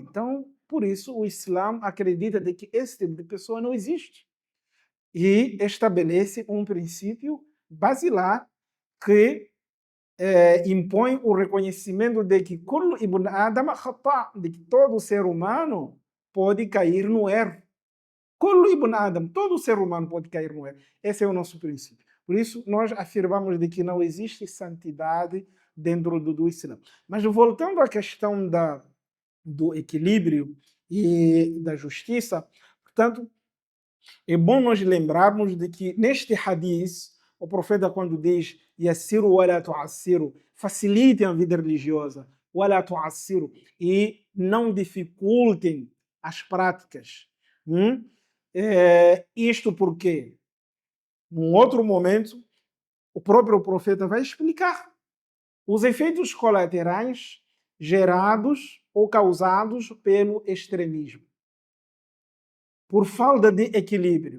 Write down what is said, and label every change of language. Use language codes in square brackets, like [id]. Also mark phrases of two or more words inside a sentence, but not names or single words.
[pt] Então, por isso, o Islã acredita de que esse tipo de pessoa não existe e estabelece um princípio basilar que impõe o reconhecimento de que [ar] كل ابن آدم خطاء, [pt] de que todo ser humano pode cair no erro. [ar] كل ابن آدم, [pt] todo ser humano pode cair no erro. Esse é o nosso princípio. Por isso, nós afirmamos de que não existe santidade dentro do Islã. Mas voltando à questão do equilíbrio e da justiça, portanto, é bom nós lembrarmos de que neste hadith, o profeta quando diz [ar] يسروا ولا تعسروا, [pt] facilitem a vida religiosa, [ar] ولا تعسروا, [pt] e não dificultem as práticas. Isto porque, num outro momento, o próprio profeta vai explicar os efeitos colaterais gerados ou causados pelo extremismo, por falta de equilíbrio.